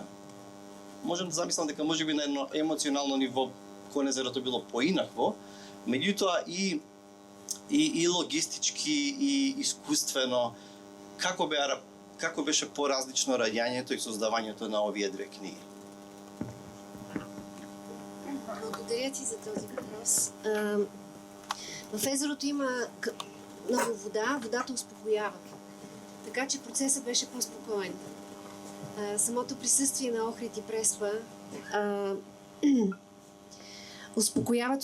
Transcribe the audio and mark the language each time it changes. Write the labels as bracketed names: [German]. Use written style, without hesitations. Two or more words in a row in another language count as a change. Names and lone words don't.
[Macedonian] Можем да замислам дека можеби на едно емоционално ниво Конезерото било поинакво, меѓутоа и логистички и искуствено, како беше поразлично раѓањето и создавањето на овие две книги? [Bulgarian] Благодаря ти за този въпрос. В езерото има много вода, водата успокоява. Така че процесът беше по-спокоен. Самото присъствие на охрид и преспа успокояват.